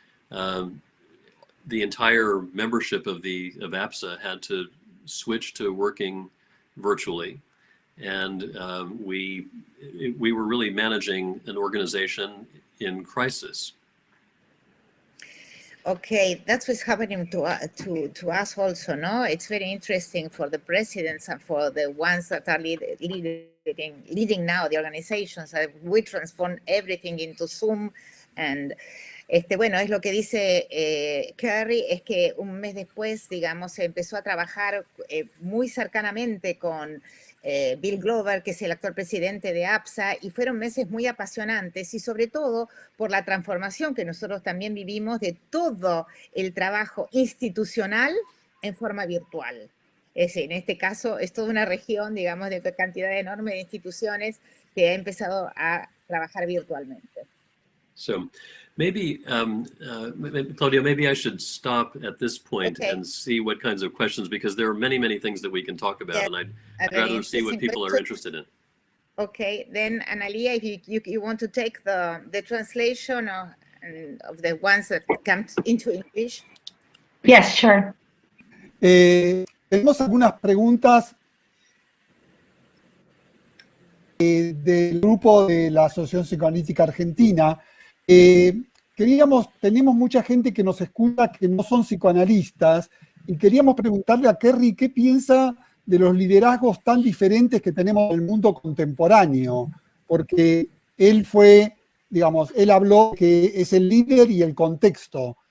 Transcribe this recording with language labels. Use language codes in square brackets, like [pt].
[en] the entire membership of APSA had to switch to working virtually, and we were really managing an organization in crisis. Okay, that's what's happening to us also, no? It's very interesting for the presidents and for the ones that are leading now the organizations. We transform everything into Zoom, and [es] bueno, es lo que dice Kerry, es que un mes después, digamos, se empezó a trabajar muy cercanamente con Bill Glover, que es el actual presidente de APSA, y fueron meses muy apasionantes y sobre todo por la transformación que nosotros también vivimos de todo el trabajo institucional en forma virtual. Es decir, en este caso es toda una región, digamos, de cantidad enorme de instituciones que ha empezado a trabajar virtualmente. [en] So maybe, Claudia, maybe I should stop at this point and see what kinds of questions, because there are many, many things that we can talk about, and I'd rather see what people are interested in. Okay, then Analia, if you want to take the translation of the ones that come into English. Yes, sure. [es] Tenemos algunas preguntas del grupo de la Asociación Psicoanalítica Argentina. Tenemos mucha gente que nos escucha que no son psicoanalistas y queríamos preguntarle a Kerry qué piensa de los liderazgos tan diferentes que tenemos en el mundo contemporáneo, porque él él habló que es el líder y el contexto.